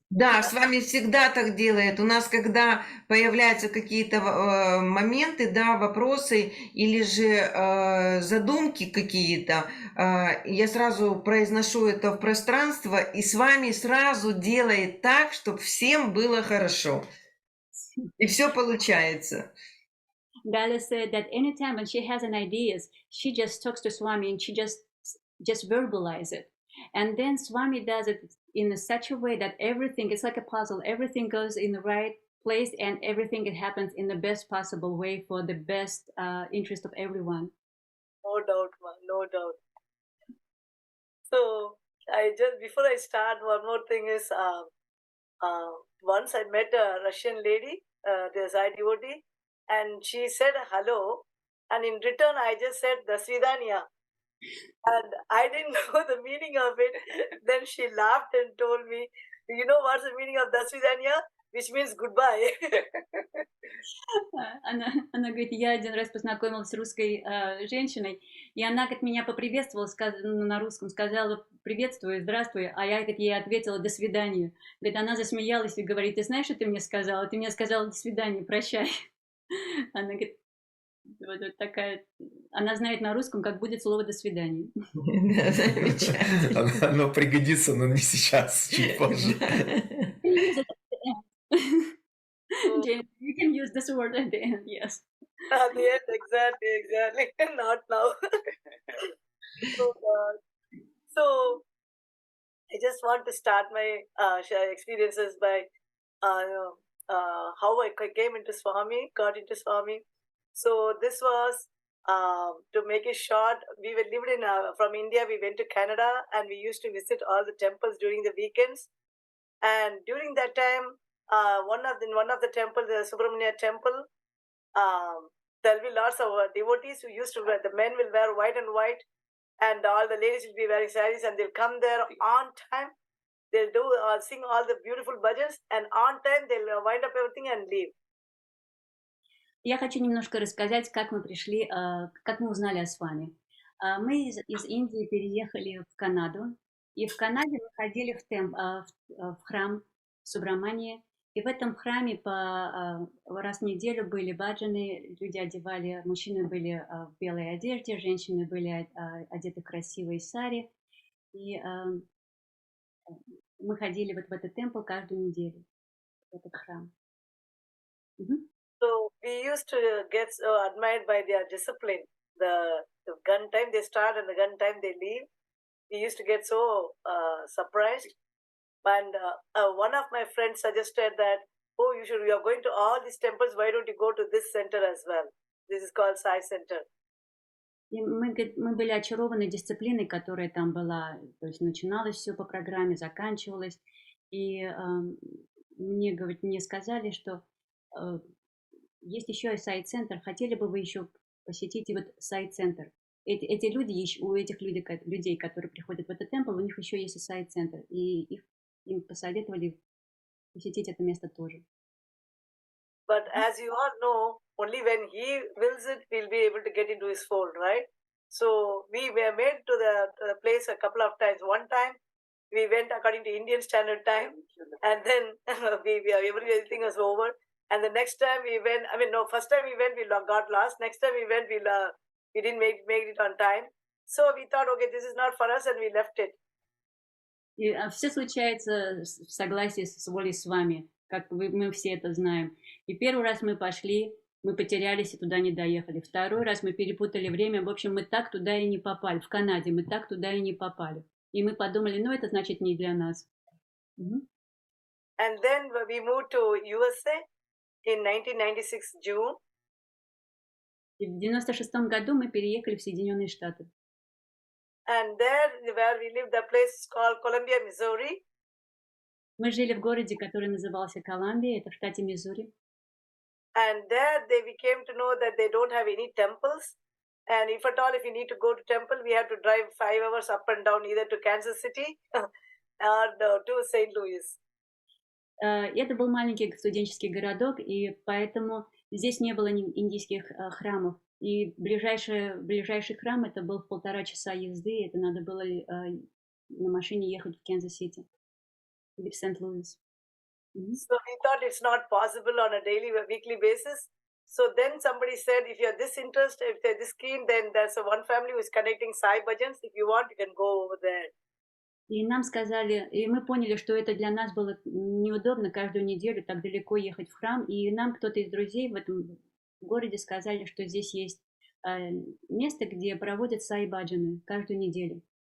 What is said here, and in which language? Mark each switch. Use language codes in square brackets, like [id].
[ru] Да, с вами всегда так делает. У нас, когда появляются какие-то моменты, да, вопросы или же задумки какие-то, я сразу произношу это в пространство, и с вами сразу делает так, чтобы всем было хорошо. И все получается. [en] Gala said that anytime when she has an idea, she just talks to Swami and she just verbalize it. And then Swami does it in such a way that everything, it's like a puzzle, everything goes in the right place and everything it happens in the best possible way for the best interest of everyone. No doubt, man, no doubt. So before I start, one more thing is, once I met a Russian lady, the Sai devotee, and she said hello, and in return I just said [ru] "Da svidaniya." [en] And I didn't know the meaning of it. Then she laughed and told me, you know what's the meaning of [ru] "Da svidaniya"? [en] which means goodbye. [ru] Она говорит, я один раз познакомилась с русской женщиной, и она как меня поприветствовала на русском, сказала приветствую, здравствуй, а я как ей ответила до свидания. Говорит, она засмеялась и говорит, ты знаешь, что ты мне сказала? Ты мне сказала до свидания, прощай. Она говорит, вот такая, она знает на русском, как будет слово до свидания. Замечательно. Оно пригодится, но не сейчас, чуть позже. [en] You can use this word at the end, yes. At the end, exactly. Not now. So I just want to start my experiences by how I came into Swami, got into Swami. So this was, to make it short, we were lived in, from India, we went to Canada and we used to visit all the temples during the weekends. And during that time, one of the temples, the Subramania temple, there'll be lots of devotees who used to wear, the men will wear white and white, and all the ladies will be wearing saris, and they'll come there on time. They'll do sing all the beautiful bhajans, and on time they'll wind up everything and leave. [ru] Я хочу немножко рассказать, как мы пришли, как мы узнали о Свами. Мы из Индии переехали в Канаду, и в Канаде мы ходили в храм Субрамании, и в этом храме раз в неделю были баджаны, люди одевали, мужчины были в белой одежде, женщины были одеты в красивые сари, и мы ходили вот в этот темпл каждую неделю, в этот храм. [en] So we used to get so admired by their discipline. The gun time they start and the gun time they leave. We used to get so surprised. And one of my friends suggested that, oh, you are going to all these temples, why don't you go to this center as well? This is called Sai Center. [ru] И мы были очарованы дисциплиной, которая там была. То есть начиналось все по программе, заканчивалось. И мне сказали, что есть еще и сайт-центр. Хотели бы вы еще посетить и вот сайт-центр? Эти люди, у этих людей, которые приходят в этот темпл, у них еще есть и сайт-центр. И им посоветовали посетить это место тоже. [en] But as you all know, only when he wills it, we'll be able to get into his fold, right? So we were made to the place a couple of times. One time, we went according to Indian Standard Time, and then everything was over. And the next time we went, first time we went, we got lost. Next time we went, we didn't make it on time. So we thought, okay, this is not for us, and we left it. [ru] И все случается в согласии с волей Свами, как мы все это знаем. И первый раз мы пошли, мы потерялись и туда не доехали. Второй раз мы перепутали время. В общем, мы так туда и не попали. В Канаде мы так туда и не попали. И мы подумали, это значит не для нас. [en] And then we moved to USA in 1996 June. [ru] И в 96-м году мы переехали в Соединенные Штаты. [en] And there, where we lived, the place is called Columbia, Missouri. [ru] Мы жили в городе, который назывался Колумбия, это в штате Миссури. [en] And there we came to know that they don't have any temples. And if at all, if you need to go to temple, we have to drive 5 hours up and down either to Kansas City or to St. Louis. [ru] Это был маленький студенческий городок, и поэтому здесь не было индийских храмов. И ближайший храм это был в 1,5 часа езды, это надо было на машине ехать в Канзас-Сити или в Сент-Луис. [en] So we thought it's not possible on a daily or weekly basis. So then somebody said, if you're this interested, if they're this keen, then there's one family who is connecting Sai Bhajans. If you want, you can go over there. [ru] И нам сказали, и мы поняли, что это для нас было неудобно каждую неделю так далеко ехать в храм. И нам кто-то из друзей в этом городе сказали, что здесь есть место, где проводят Саи Баджаны каждую неделю.